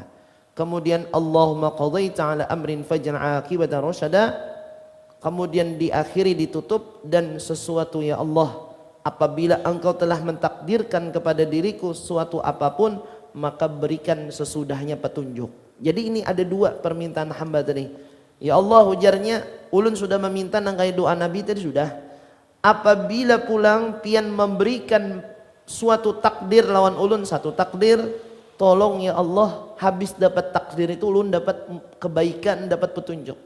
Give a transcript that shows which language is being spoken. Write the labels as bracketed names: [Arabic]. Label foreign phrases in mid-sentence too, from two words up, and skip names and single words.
[Arabic] Kemudian اللهم قضيت على أمر فاجعل عاقبة رشدا. [Indonesian] Kemudian diakhiri ditutup dan sesuatu ya Allah apabila engkau telah mentakdirkan kepada diriku suatu apapun maka berikan sesudahnya petunjuk. Jadi ini ada dua permintaan hamba tadi. [Banjar] Ya Allah ujarnya ulun sudah meminta nangkai doa Nabi tadi sudah. Apabila pulang pian memberikan suatu takdir lawan ulun satu takdir. Tolong ya Allah habis dapat takdir itu ulun dapat kebaikan dapat petunjuk.